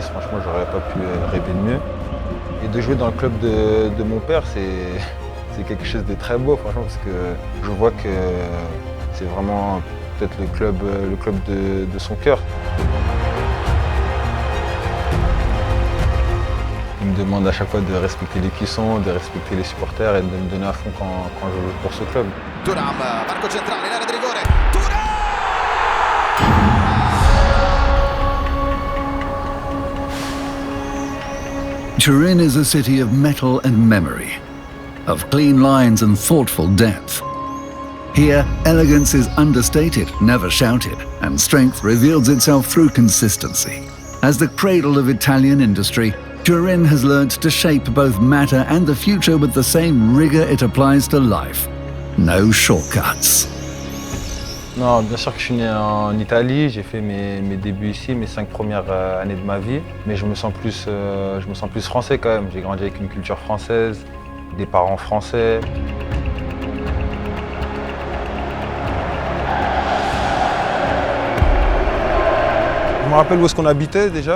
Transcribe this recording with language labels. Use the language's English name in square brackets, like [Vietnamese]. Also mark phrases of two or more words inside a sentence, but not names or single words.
[French] Franchement, j'aurais pas pu rêver de mieux. Et de jouer dans le club de mon père, c'est quelque chose de très beau, franchement, parce que je vois que c'est vraiment peut-être le club de son cœur. Il me demande à chaque fois de respecter les cuissons, de respecter les supporters et de me donner à fond quand je joue pour ce club. [Italian] Thuram, marco centrale in area di rigore. Thuram! [English] Turin is a city of metal and memory, of clean lines and thoughtful depth. Here, elegance is understated, never shouted, and strength reveals itself through consistency. As the cradle of Italian industry, Turin has learnt to shape both matter and the future with the same rigor it applies to life. No shortcuts. [French] Non, bien sûr que je suis né en Italie, j'ai fait mes débuts ici, mes 5 premières années de ma vie, mais je me sens plus français quand même. J'ai grandi avec une culture française, des parents français. Je me rappelle où est-ce qu'on habitait déjà.